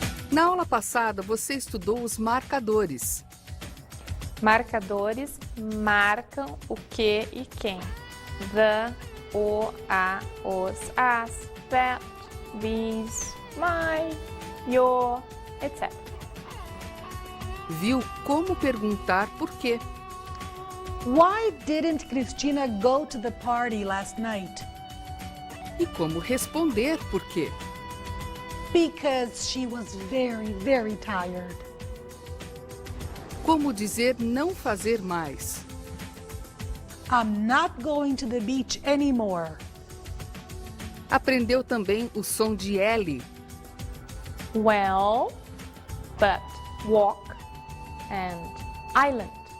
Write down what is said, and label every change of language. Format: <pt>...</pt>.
<pt>Na aula passada, você estudou os marcadores. Marcadores marcam o que e quem.</pt> <en>The,</en> <pt>o, a, os, as,</pt> <en>that, these, my, your, etc.</en> <pt>Viu como perguntar por quê.</pt> <en>Why didn't Cristina go to the party last night?</en> <pt>E como responder por quê.</pt> <en>Because she was very, very tired.</en> <pt>Como dizer não fazer mais.</pt> <en>I'm not going to the beach anymore.</en> <pt>Aprendeu também o som de L.</pt> <en>Well, but, walk and island.</en>